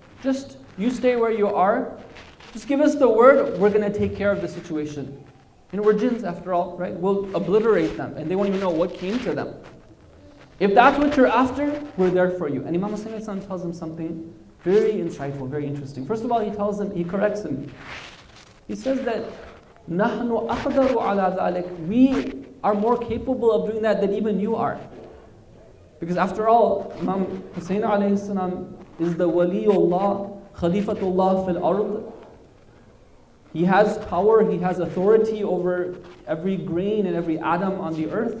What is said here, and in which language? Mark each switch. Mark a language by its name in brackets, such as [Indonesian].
[English] Just, you stay where you are. Just give us the word, we're going to take care of the situation. We're jinns after all, right? We'll obliterate them and they won't even know what came to them. If that's what you're after, we're there for you. And Imam Hussein alayhi salam tells him something very insightful, very interesting. First of all, he corrects him. [Arabic] He says that نَحْنُ أَقْدَرُ عَلَى ذَلِكَ. [English] We are more capable of doing that than even you are. Because after all, Imam Hussein alayhi salam is the Waliullah, Khalifatullah fil ard. He has power, he has authority over every grain and every atom on the earth.